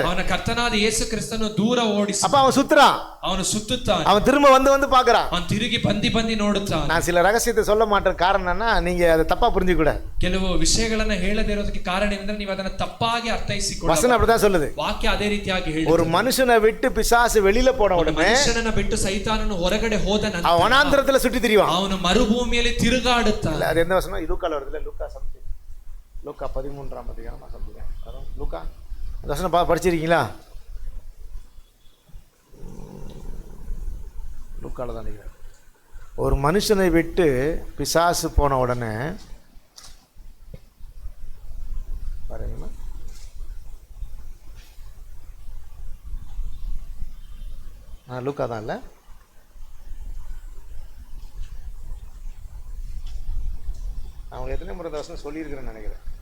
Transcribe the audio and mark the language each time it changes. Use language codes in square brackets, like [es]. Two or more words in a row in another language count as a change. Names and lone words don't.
[kn] ಅವನ ಕರ್ತನಾದ ಯೇಸು ಕ್ರಿಸ್ತನು ದೂರ ಓಡಿಸಿ. [ta] அப்ப அவன் சுத்துறான், [kn] ಅವನು ಸುತ್ತುತ್ತಾನೆ. [ta] அவன் திரும்ப வந்து பாக்குறான். [kn] ಅವನು ತಿರುಗಿ ಬಂದಿ ನೋಡುತ್ತಾನೆ. [ta] நான் சில ரகசியத்தை சொல்ல மாட்டேன், காரணம் என்னன்னா நீங்க அதை தப்பா புரிஞ்சுக்க கூடாது. [kn] ಕೆಲವು ವಿಷಯಗಳನ್ನ ಹೇಳದೇ ಇರೋದಕ್ಕೆ ಕಾರಣ ಏನಂದ್ರೆ ನೀವು ಅದನ್ನ ತಪ್ಪಾಗಿ ಅರ್ಥೈಸಿಕೊಳ್ಳಿ. [ta] வசனம் அப்படிதான் சொல்லுது. [kn] ವಾಕ್ಯ ಅದೇ ರೀತಿಯಾಗಿ ಹೇಳುತ್ತೆ. [ta] ஒரு மனுஷனை விட்டு பிசாசு வெளியில போன உடனே [kn] ಮನುಷ್ಯನನ್ನ ಬಿಟ್ಟು ಸೈತಾನನು ಹೊರಗಡೆ ಹೋದ ನಂತರ [ta] அவன் வனாந்திரத்துல சுற்றி திரிவான். [kn] ಅವನು ಮರುಭೂಮಿಯಲ್ಲಿ ತಿರುಗಾಡುತ್ತಾನೆ. [ta] அது எந்த வசனம்? லூக்கால வருதுல, லூக்கா 13ஆம் அதிகாரம் வரும். லூக்கா அந்த வசனம் படிச்சிருக்கீங்களா? லூக்கால தான் நினைக்கிறேன். ஒரு மனுஷனை விட்டு பிசாசு போன உடனே பாருங்களா, லூக்கா தான் இல்லை, அவங்க எத்தனை முறை இந்த வசனம் சொல்லியிருக்கிறேன்னு நினைக்கிறேன்.